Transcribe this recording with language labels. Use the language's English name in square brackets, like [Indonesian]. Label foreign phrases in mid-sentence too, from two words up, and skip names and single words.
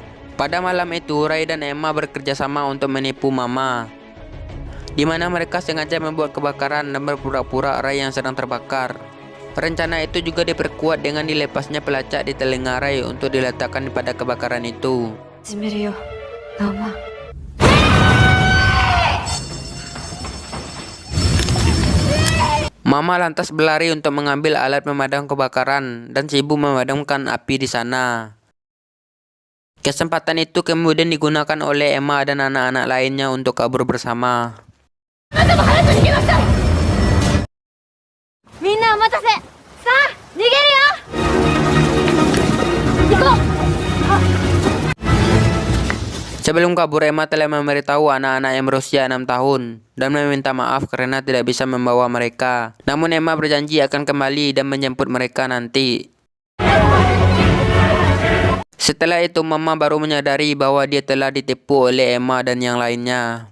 [Indonesian] Pada malam itu, Ray dan Emma bekerja sama untuk menipu Mama, di mana mereka sengaja membuat kebakaran dan berpura-pura Ray yang sedang terbakar. Rencana itu juga diperkuat dengan dilepasnya pelacak di telinga Ray untuk diletakkan pada kebakaran itu. [Japanese] 始めるよ、ノーマン。 [Indonesian] Mama lantas berlari untuk mengambil alat pemadam kebakaran dan sibuk memadamkan api di sana. Kesempatan itu kemudian digunakan oleh Emma dan anak-anak lainnya untuk kabur bersama. [Japanese] みんなお待たせさあ逃げるよ行こう [Indonesian] Sebelum kabur, Emma telah memberitahu anak-anak yang berusia 6 tahun dan meminta maaf karena tidak bisa membawa mereka. Namun Emma berjanji akan kembali dan menjemput mereka nanti. Setelah itu, Mama baru menyadari bahwa dia telah ditipu oleh Emma dan yang lainnya.